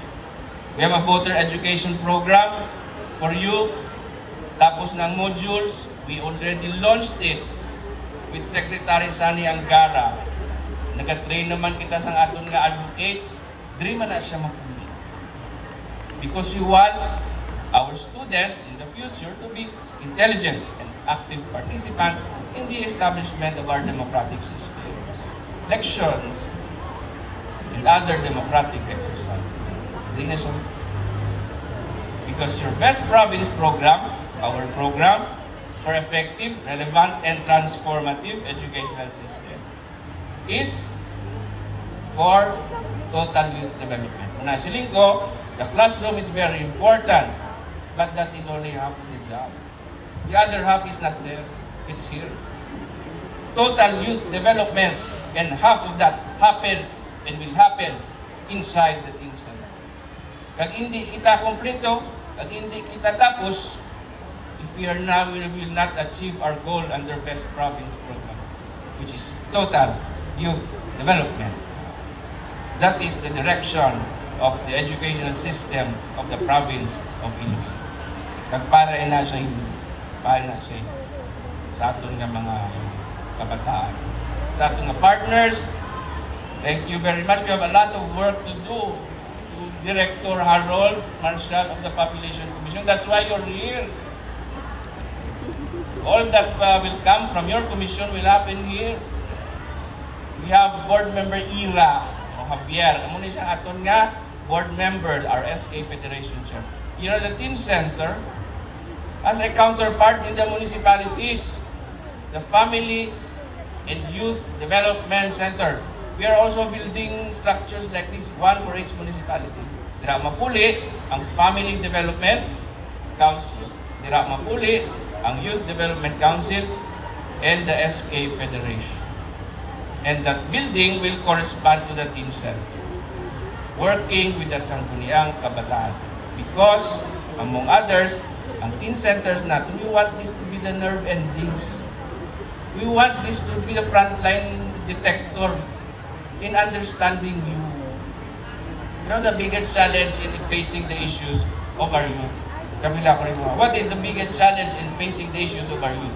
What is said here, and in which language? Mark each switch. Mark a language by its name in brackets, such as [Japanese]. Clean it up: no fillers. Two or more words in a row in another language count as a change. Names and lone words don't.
[English] We have a voter education program for you. Tapos ng [Filipino] modules, [English] we already launched it with Secretary Sani Angara. [Hiligaynon] Nag-train naman kita sa aton nga advocates. [Cebuano] Dili man na siya makuli. [English] Because we want our students in the future to be intelligent and active participants in the establishment of our democratic system. Elections and other democratic exercises. Because your Best Province Program, our program for effective, relevant, and transformative educational system, is for total youth development. [Hiligaynon] Nasiling ko, [English] the classroom is very important, but that is only half of the job. The other half is not there, it's here. Total youth development, and half of that happens and will happen inside the teen center. [Hiligaynon] Kag hindi kita kompleto, kag hindi kita tapos, [English] if we will not achieve our goal under Best Province Program, which is total youth development. That is the direction of the educational system of the province of Iloilo. [Hiligaynon] Kag para na siya sa aton nga mga kabataan. Sa aton nga partners, [English] thank you very much. We have a lot of work to do. To Director Harold Marshall of the Population Commission. That's why you're here. All that will come from your commission will happen here. We have board member Ira o Javier. [Hiligaynon] Amo ni siya aton nga board member, [English] our SK Federation Chair. You know, the teen center as a counterpart in the municipalities, the Family and Youth Development Center. We are also building structures like this, one for each municipality. [Hiligaynon] Dira mapuli ang Family Development Council, dira mapuli ang Youth Development Council, [English] and the SK Federation. And that building will correspond to the teen center, working with the Sangguniang Kabataan. Because, among others, [Filipino] ang [English] teen centers [Filipino] natin, [English] we want this to be the nerve endings. We want this to be the frontline detector in understanding you. You know, the biggest challenge in facing the issues of our youth. What is the biggest challenge in facing the issues of our youth?